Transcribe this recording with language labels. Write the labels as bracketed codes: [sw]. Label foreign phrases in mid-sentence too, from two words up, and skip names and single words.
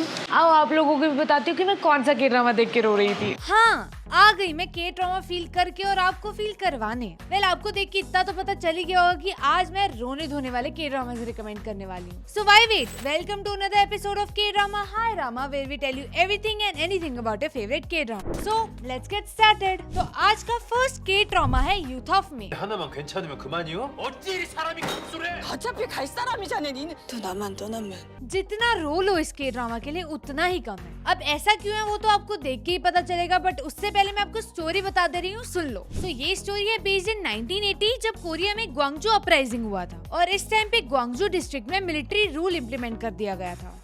[hi] आओ आप लोगों को भी बताती हूँ कि मैं कौन सा के ड्रामा देख के रो रही थी। हाँ, आ गई मैं के ड्रामा फील करके और आपको फील करवाने। वेल आपको देख के इतना तो पता चल ही गया होगा कि आज मैं रोने धोने वाले के ड्रामा रिकमेंड करने वाली हूँ। [en] So why wait, welcome to another episode of K drama hi drama, Where we tell you everything and anything about your favorite K drama. So let's get started. [hi] तो आज का फर्स्ट के ड्रामा है यूथ ऑफ मे। [ko] 하나만 괜찮으면 그만이요? 어찌 이리 사람이 급술해? 어차피 갈 사람이잖아 니는. 또 나만 [hi] जितना रोल हो इस के ड्रामा के लिए उतना ही कम है। अब ऐसा क्यों है वो तो आपको देख के ही पता चलेगा, बट उससे पहले मैं आपको स्टोरी बता दे रही हूँ, सुन लो। तो ये स्टोरी है [en] based in [hi] 1980 जब कोरिया में ग्वांगजू अपराइजिंग हुआ था और इस टाइम पे ग्वांगजू डिस्ट्रिक्ट में [en] military rule implement [hi] कर दिया गया था।